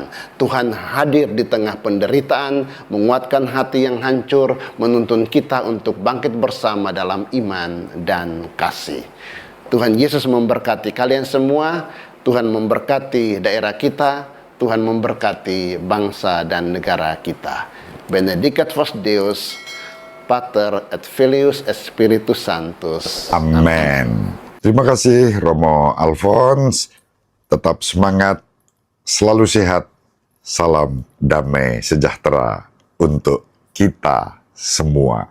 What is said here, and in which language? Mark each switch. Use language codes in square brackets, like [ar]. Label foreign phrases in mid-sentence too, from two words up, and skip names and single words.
[id] Tuhan hadir di tengah penderitaan, menguatkan hati yang hancur, menuntun kita untuk bangkit bersama dalam iman dan kasih. Tuhan Yesus memberkati kalian semua, Tuhan memberkati daerah kita, Tuhan memberkati bangsa dan negara kita. [la] Benedicat vos Deus, Pater et Filius et Spiritus Sanctus. [id] Amin. Terima kasih Romo Alphonse. Tetap semangat, selalu sehat. Salam damai sejahtera untuk kita semua.